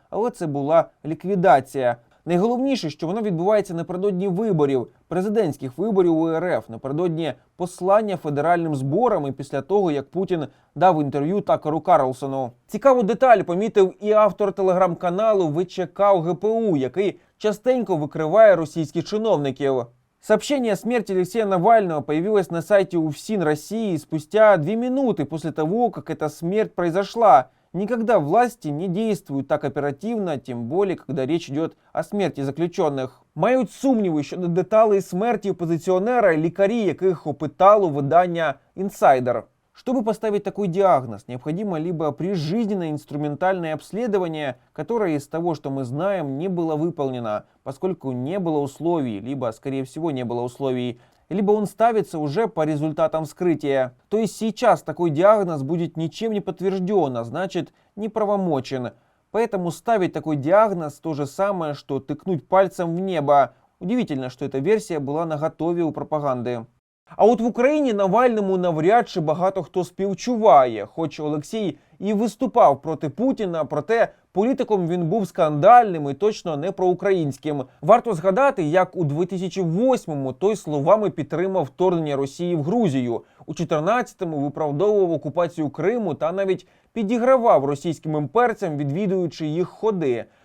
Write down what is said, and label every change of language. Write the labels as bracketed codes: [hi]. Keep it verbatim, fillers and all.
[uk] Але це була ліквідація. Найголовніше, що воно відбувається напередодні виборів, президентських виборів у РФ, напередодні послання федеральним зборам і після того, як Путін дав інтерв'ю Такеру Карлсону. Цікаву деталь помітив і автор телеграм-каналу ВЧК ГПУ, який частенько викриває російських чиновників. [ru] Сообщение о смерти Алексея Навального появилось на сайте УФСИН России спустя две минуты после того, как эта смерть произошла. Никогда власти не действуют так оперативно, тем более, когда речь идет о смерти заключених. [uk] Мають сумніви щодо деталей смерті опозиціонера, лікарі яких опитало видання «Инсайдер». [ru] Чтобы поставить такой диагноз, необходимо либо прижизненное инструментальное обследование, которое из того, что мы знаем, не было выполнено, поскольку не было условий, либо, скорее всего, не было условий, либо он ставится уже по результатам вскрытия. То есть сейчас такой диагноз будет ничем не подтвержден, а значит неправомочен. Поэтому ставить такой диагноз то же самое, что тыкнуть пальцем в небо. Удивительно, что эта версия была наготове у пропаганды. [uk] А от в Україні Навальному навряд чи багато хто співчуває, хоч Олексій і виступав проти Путіна, проте політиком він був скандальним і точно не проукраїнським. Варто згадати, як у дві тисячі восьмому той словами підтримав вторгнення Росії в Грузію, у чотирнадцятому виправдовував окупацію Криму та навіть підігравав російським імперцям, відвідуючи їх ходи.